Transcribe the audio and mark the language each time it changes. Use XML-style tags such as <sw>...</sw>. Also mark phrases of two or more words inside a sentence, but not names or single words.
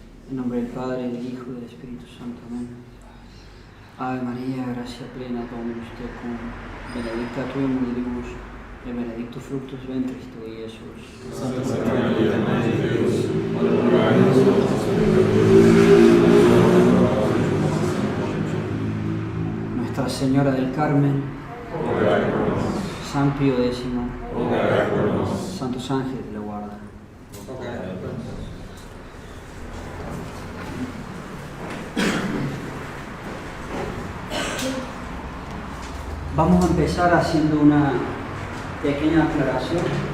<es>En nombre del Padre, del Hijo y del Espíritu Santo. Amén.</es> <la>Ave María, gracia plena, Dominus tecum, benedicta tu in mulieribus, et benedictus fructus ventris tui, Iesus.</la> <es>Santa María, Madre de Dios, Nuestra Señora del Carmen, San Pío X, Santos Ángeles de la Guarda. Vamos a empezar haciendo una pequeña aclaración.</es>